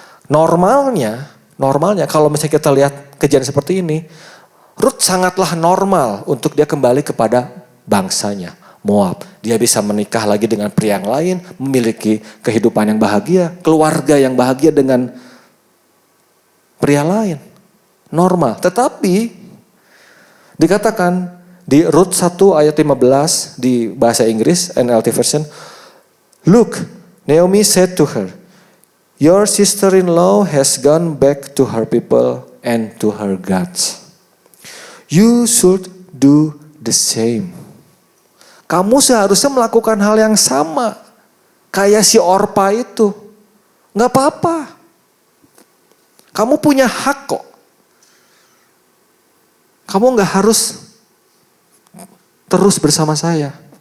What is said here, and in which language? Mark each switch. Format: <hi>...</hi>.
<id>Normalnya kalau misalnya kita lihat kejadian seperti ini, Rut sangatlah normal untuk dia kembali kepada bangsanya, Moab. Dia bisa menikah lagi dengan pria yang lain, memiliki kehidupan yang bahagia, keluarga yang bahagia dengan pria lain. Normal. Tetapi dikatakan di Rut 1 ayat 15 di bahasa Inggris,</id> <en>NLT version, look, Naomi said to her, your sister-in-law has gone back to her people and to her gods. You should do the same.</en> <id>Kamu seharusnya melakukan hal yang sama. Kayak si Orpa itu. Gak apa-apa. Kamu punya hak kok. Kamu gak harus terus bersama saya.</id>